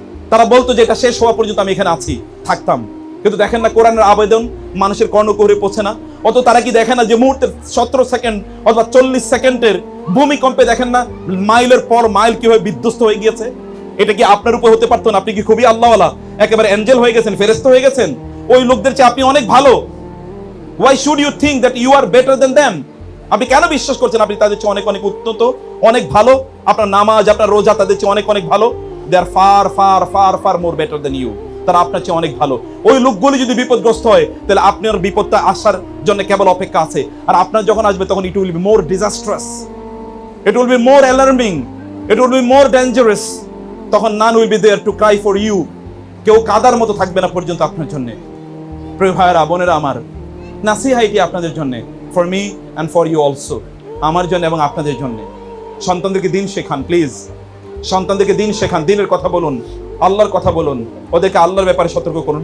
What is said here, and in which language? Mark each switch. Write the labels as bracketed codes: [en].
[bn] তারা বলতো যে এটা শেষ হওয়া পর্যন্ত আমি এখানে আছি, থাকতাম। কিন্তু দেখেন না কোরআনের আবেদন মানুষের কর্ণকুহরে পৌঁছে না। অত তারা কি দেখেন না যে মুহূর্তে 17 সেকেন্ড অথবা 40 সেকেন্ডের ভূমিকম্পে দেখেন না মাইলের পর মাইল কিভাবে বিধ্বস্ত হয়ে গিয়েছে? এটা কি আপনার উপর হতে পারতো না? আপনি কি খুবই আল্লাহওয়ালা, একেবারে এঞ্জেল হয়ে গেছেন, ফেরেশতা হয়ে গেছেন? ওই লোকদের চেয়ে আপনি অনেক ভালো। [en] Why should you think that you are better than them? [bn] আপনি কেন বিশ্বাস করছেন আপনি তাদের চেয়ে অনেক অনেক উন্নত, অনেক ভালো? আপনার নামাজ, আপনার রোজা তাদের চেয়ে অনেক অনেক ভালো। [en] They are far far far far more better than you. [bn] তারা আপনার চেয়ে অনেক ভালো। ওই লোকগুলি যদি বিপদগ্রস্ত হয়, তাহলে আপনার বিপদটা আসার জন্য কেবল অপেক্ষা আছে। আর আপনার যখন আসবে তখন [en] it will be more disastrous, it will be more alarming, it will be more dangerous. [bn] তখন [en] none will be there to cry for you. [bn] কেউ কাদার মতো থাকবে না পর্যন্ত আপনার জন্য। প্রিয় ভাইয়েরা, বোনেরা আমার, নাসিহা এটি আপনাদের জন্য, [en] for me and for you also, [bn] আমার জন্য এবং আপনাদের জন্য। সন্তানদেরকে দিন শেখান প্লিজ, সন্তানদেরকে দিন শেখান, দিনের কথা বলুন, আল্লাহর কথা বলুন, ওদেরকে আল্লাহর ব্যাপারে সতর্ক করুন।